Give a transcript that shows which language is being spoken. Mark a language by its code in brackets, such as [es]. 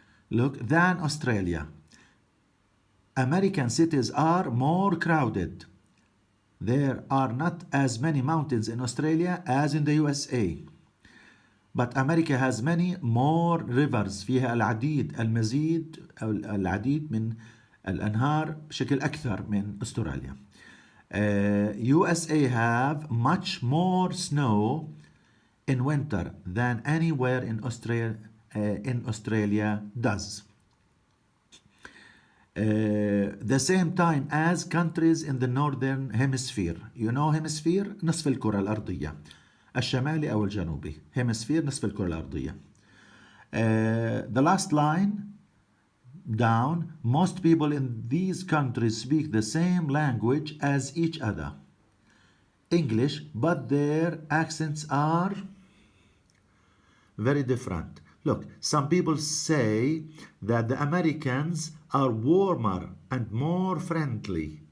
[en] Look, than Australia. American cities are more crowded. There are not as many mountains in Australia as in the USA. But America has many more rivers. [ar] فيها المزيد أو العديد من الأنهار بشكل أكثر من أستراليا. [en] USA have much more snow in winter than anywhere in Australia does. the same time as countries in the northern hemisphere. You know hemisphere [ar] نصف الكرة الأرضية الشمالي أو الجنوبي. hemisphere نصف الكرة الأرضية. [en] The last line down, most people in these countries speak the same language as each other, English, but their accents are very different. Look, some people say that the Americans are warmer and more friendly.